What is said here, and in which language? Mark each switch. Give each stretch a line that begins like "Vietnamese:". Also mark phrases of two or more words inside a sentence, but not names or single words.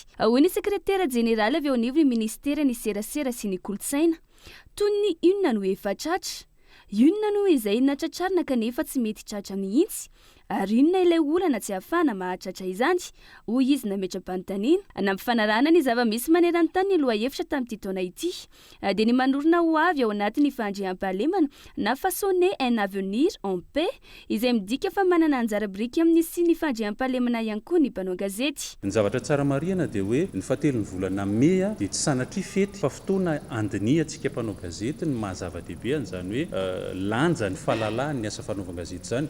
Malagasy: Hoy ny sekretera jeneraly avy ao anivon'ny ministera ny serasera sy ny kolotsaina toy ny inona no efa tratra, inona no izay natratrarina kanefa tsy mety tratra mihitsy, ary inona ilay olana tsy ahafana mahatratra izany, hoy izy nametra-panontaniana. Nampifanarana ny zava-misy maneran-tany ny lohahevitra tamin'ity taona ity dia ny manorina ho avy ao anatin'ny fandriam-pahalemana na
French: façonner un avenir en paix
Malagasy: izay midika fa manana anjara biriky amin'ny sy ny fandriam-pahalemana ihany koa ny mpanao gazety. Ny zavatra tsara marihana dia hoe ny fahatelon'ny volana Mey dia tsy sanatria fety fa fotoana andiniantsika mpanao gazety ny mahazava-dehibe izany hoe lanja ny fahalalahany asa fanaovan-gazety izany.